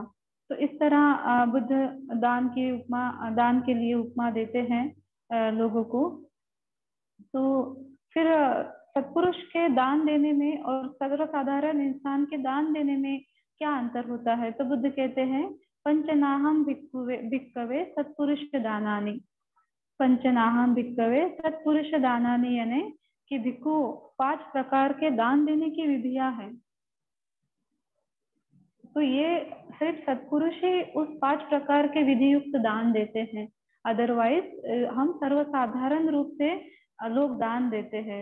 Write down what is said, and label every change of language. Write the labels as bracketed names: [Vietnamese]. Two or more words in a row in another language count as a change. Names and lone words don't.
[Hindi] तो इस तरह बुद्ध दान के लिए उपमा देते हैं लोगों को। तो फिर सत्पुरुष के दान देने में और सर्वसाधारण इंसान के दान देने में क्या अंतर होता है? तो बुद्ध कहते हैं [Pali] पंचनाहम भिक्खवे सत्पुरुष दानानि। पंचनाहम भिक्खवे सत्पुरुष दानानि [Hindi] यानी कि भिक्खु 5 प्रकार के दान देने की विधियां हैं। तो ये सिर्फ सत्पुरुष ही उस 5 प्रकार के विधि युक्त दान देते हैं, अदरवाइज हम सर्वसाधारण रूप से लोग दान देते हैं।